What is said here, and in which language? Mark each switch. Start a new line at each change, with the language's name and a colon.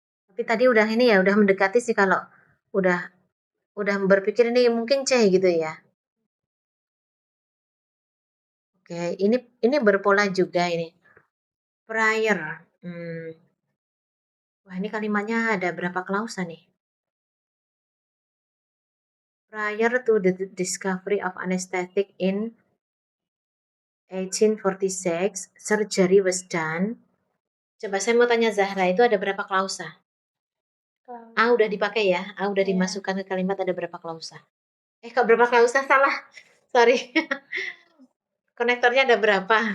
Indonesian: Tapi tadi udah ini ya, udah mendekati sih kalau udah berpikir ini mungkin C gitu ya. Oke, ini berpola juga ini. Prior. Wah, ini kalimatnya ada berapa klausa nih?
English: Prior to the discovery of anesthetic in 1846, surgery was done.
Indonesian: Coba saya mau tanya Zahra, itu ada berapa klausa? A udah dipakai ya, A udah dimasukkan ke kalimat ada berapa klausa? Kok berapa klausa? Salah. Sorry. Konektornya ada berapa?